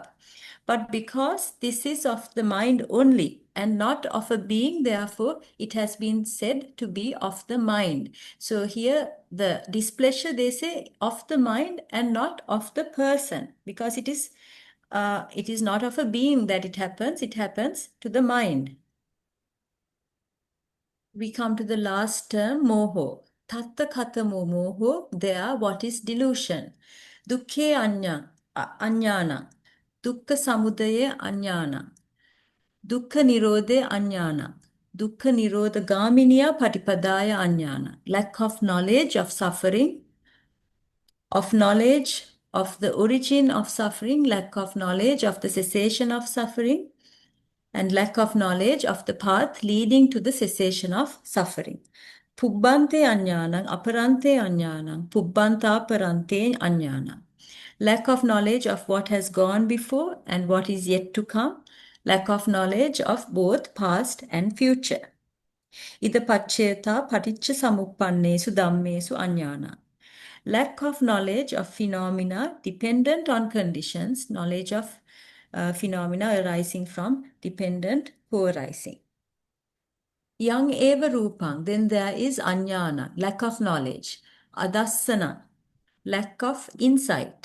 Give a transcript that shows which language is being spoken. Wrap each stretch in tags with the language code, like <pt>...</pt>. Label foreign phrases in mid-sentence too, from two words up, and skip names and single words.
<en>But because this is of the mind only and not of a being, therefore it has been said to be of the mind. So here the displeasure, they say, of the mind and not of the person, because it is not of a being that it happens to the mind. We come to the last term, moho.</en> <pi>Tatta katamo moho,</pi> <en>there what is delusion.</en> <pi>Dukkhe anyana. Dukkha samudaye anyana. Dukkha nirodhe anyana. Dukkha nirodha gaminiya patipadaya anyana.</pi> <en>Lack of knowledge of suffering, of knowledge of the origin of suffering, lack of knowledge of the cessation of suffering, and lack of knowledge of the path leading to the cessation of suffering.</en> <pi>Pubbante anyana, aparante anyana, pubbanta aparante anyana.</pi> <en>Lack of knowledge of what has gone before and what is yet to come. Lack of knowledge of both past and future.</en> <pi>Ida paccheta paticca samuppannesu dhammesu anyana.</pi> <en>Lack of knowledge of phenomena dependent on conditions, knowledge of phenomena arising from dependent co-arising.</en> <pi>Yang eva rupang,</pi> <en>then there is anyana, lack of knowledge. Adassana, lack of insight.</en>